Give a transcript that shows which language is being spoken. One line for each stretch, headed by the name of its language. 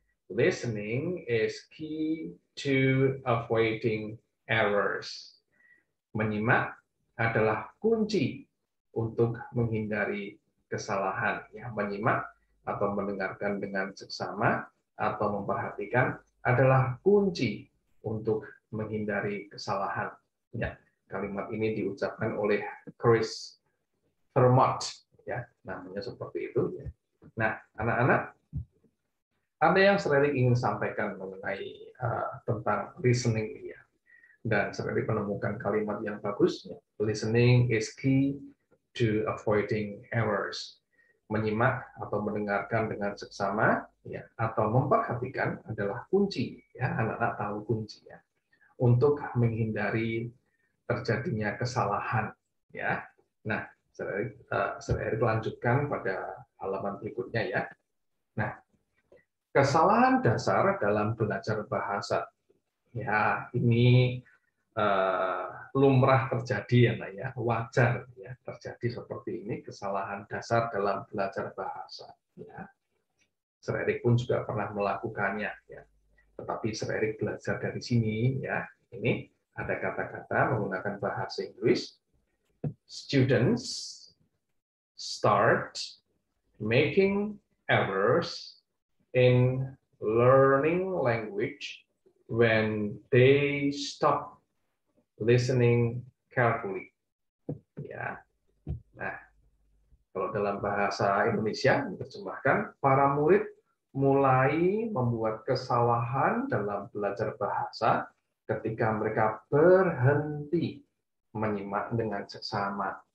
English: Listening is key to avoiding errors.
Indonesian: Menyimak adalah kunci untuk menghindari kesalahan. Ya, menyimak atau mendengarkan dengan seksama atau memperhatikan adalah kunci untuk menghindari kesalahan. Ya, kalimat ini diucapkan oleh Chris Vermont, ya, namanya seperti itu. Ya. Nah, anak-anak, ada yang Sererik ingin sampaikan mengenai tentang listening ini ya. Dan Sererik menemukan kalimat yang bagus. Ya.
English: Listening is key to avoiding errors.
Indonesian: Menyimak atau mendengarkan dengan seksama, ya, atau memperhatikan adalah kunci. Ya, anak-anak tahu kunci ya untuk menghindari terjadinya kesalahan. Ya, nah, Sererik lanjutkan pada halaman berikutnya ya. Nah, kesalahan dasar dalam belajar bahasa. Ya, ini lumrah terjadi ya, Nak, ya. Wajar ya terjadi seperti ini, kesalahan dasar dalam belajar bahasa. Ya. Sir Erik pun juga pernah melakukannya. Ya. Tetapi Sir Erik belajar dari sini, ya. Ini ada kata-kata menggunakan bahasa Inggris.
English: Students start making errors in learning language when they stop listening carefully. Ya.
Indonesian: Nah, kalau dalam bahasa Indonesia diterjemahkan, para murid mulai membuat kesalahan dalam belajar bahasa ketika mereka berhenti menyimak dengan seksama.